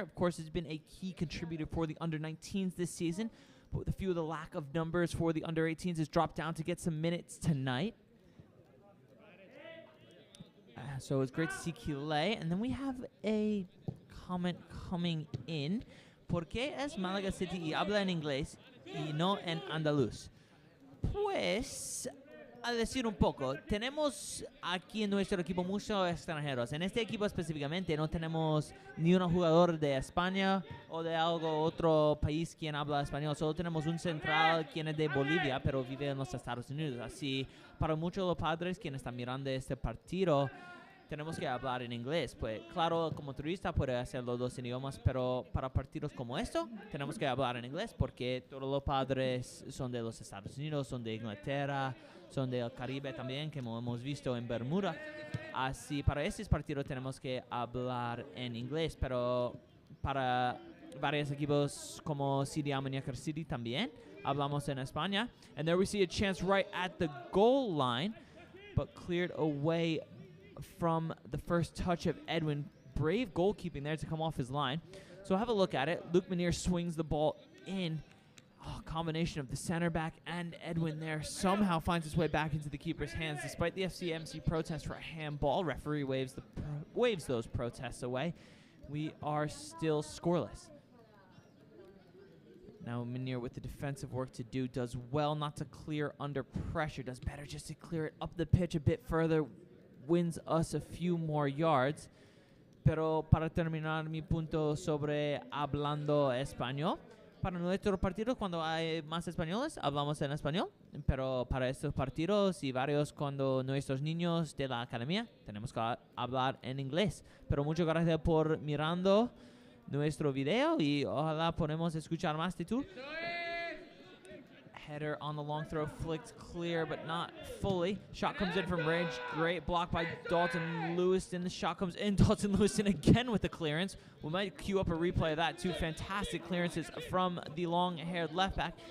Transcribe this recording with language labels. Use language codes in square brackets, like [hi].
[en] Of course, has been a key contributor for the under-19s this season, but with a few of the lack of numbers for the under-18s, has dropped down to get some minutes tonight. So it's great to see Keeley. And then we have a comment coming in. [es] ¿Por qué es Malaga City y habla en inglés y no en andaluz? Pues, a decir un poco, tenemos aquí en nuestro equipo muchos extranjeros. En este equipo específicamente no tenemos ni un jugador de España o de algo otro país quien habla español. Solo tenemos un central quien es de Bolivia, pero vive en los Estados Unidos. Así, para muchos de los padres quienes están mirando este partido, tenemos que hablar en inglés. Pues claro, como turista puede hacer los dos idiomas, pero para partidos como esto tenemos que hablar en inglés porque todos los padres son de los Estados Unidos, son de Inglaterra, son del Caribe también, que hemos visto en Bermuda. Así, para estos partidos tenemos que hablar en inglés, pero para varios equipos como City Almun City también hablamos en España. [en] And there we see a chance right at the goal line, but cleared away from the first touch of Edwin. Brave goalkeeping there to come off his line. So have a look at it. Luke Manier swings the ball in. Oh, combination of the center back and Edwin there somehow finds its way back into the keeper's hands. Despite the FCMC protest for a handball, referee waves those protests away. We are still scoreless. Now Manier with the defensive work to do, does well not to clear under pressure, does better just to clear it up the pitch a bit further, wins us a few more yards. [es] Pero para terminar mi punto sobre hablando español, para nuestros partidos cuando hay más españoles hablamos en español, pero para estos partidos y varios cuando nuestros niños de la academia tenemos que hablar en inglés. Pero muchas gracias por mirando nuestro video y ojalá podemos escuchar más de tú. [en] Header on the long throw, flicked clear, but not fully. Shot comes in from range. Great block by Dalton Lewiston. The shot comes in. Dalton Lewiston again with the clearance. We might queue up a replay of that too. Fantastic clearances from the long-haired left back.